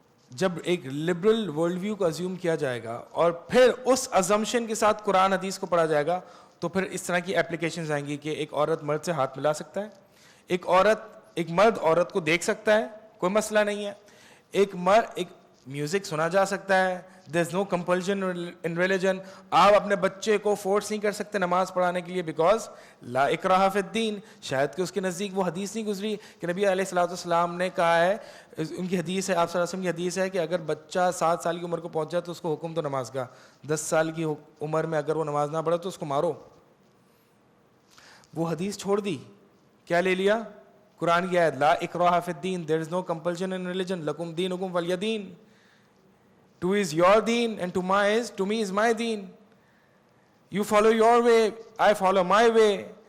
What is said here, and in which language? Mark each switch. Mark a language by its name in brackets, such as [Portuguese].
[Urdu] جب ایک liberal world view کو ازیوم کیا جائے گا اور پھر اس ازمپشن کے ساتھ قرآن حدیث کو پڑھا جائے گا تو پھر اس طرح کی ایپلیکیشنز آئیں گی کہ ایک عورت مرد سے ہاتھ ملا سکتا ہے، ایک مرد عورت کو دیکھ سکتا ہے، کوئی مسئلہ نہیں ہے. ایک میوزک سنا جا سکتا ہے. [English] there is no compulsion in religion. [Urdu] آپ اپنے بچے کو فورس نہیں کر سکتے نماز پڑھانے کے لیے [English] because [Arabic] لا اکراہ فی الدین. [Urdu] شاید کہ اس کے نزدیک وہ حدیث نہیں گزری کہ نبی علیہ الصلوۃ والسلام نے کہا ہے، ان کی حدیث ہے، آپ صلی اللہ علیہ وسلم کی حدیث ہے کہ اگر بچہ 7 سال کی عمر کو پہنچ جائے تو اس کو حکم تو نماز کا، 10 سال کی عمر میں اگر وہ نماز نہ پڑھے تو اس کو مارو. وہ حدیث چھوڑ دی، کیا لے لیا؟ قرآن کی آیت [Arabic] لا اکراہ فی الدین، [English] there is no compulsion in religion، [Arabic] لکم دینکم ولی دین. [English] To is your deen and to me is my deen. You follow your way, I follow my way.